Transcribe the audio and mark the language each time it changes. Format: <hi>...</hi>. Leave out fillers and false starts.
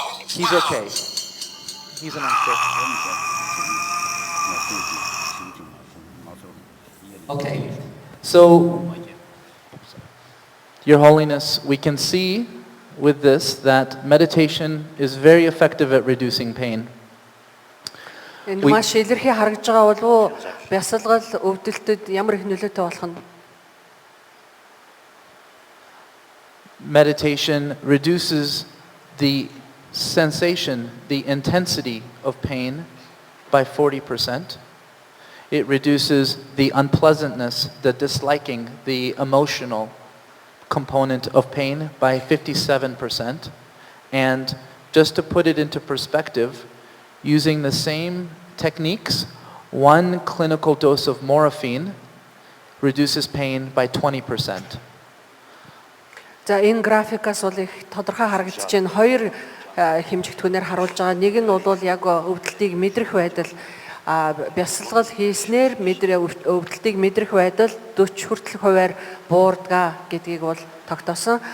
<en>He's okay. He's an actor. Okay. So, Your Holiness, we can see with this that meditation is very effective at reducing pain.</en> <mn>Энэ маш илэрхий харагдж байгаа болов уу? Бясалгал өвдөлтөд ямар их нөлөөтэй болох нь?</mn> <en>Meditation reduces the sensation, the intensity of pain by 40%. It reduces the unpleasantness, the disliking, the emotional component of pain by 57%. And just to put it into perspective, using the same techniques, one clinical dose of morphine reduces pain by 20%.</en> <mn>За энэ графикаас бол их тодорхой харагдаж байна. Хоёр хэмжигдэхүүнээр харуулж байгаа. Нэг нь бол яг өвдөлтийг мэдрэх байдал, бясалгал хийснээр өвдөлтийг мэдрэх байдал 40 хүртэлх хувиар буурдгаа гэдгийг бол тогтоосон.</mn>